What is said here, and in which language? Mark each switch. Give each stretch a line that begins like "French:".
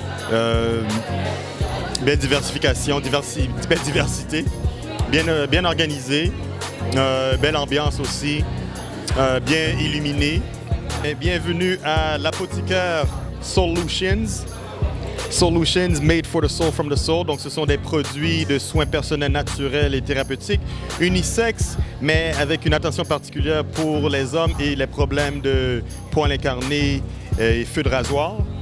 French: Belle diversification, belle diversité, bien organisée, belle ambiance aussi, bien illuminée. Et bienvenue à l'apothicaire Solutions.
English: Solutions made for the soul from the soul.
French: Donc, ce sont des produits de soins personnels naturels et thérapeutiques, unisexes, mais avec une attention particulière pour les hommes et les problèmes de poils incarnés et feux de rasoir.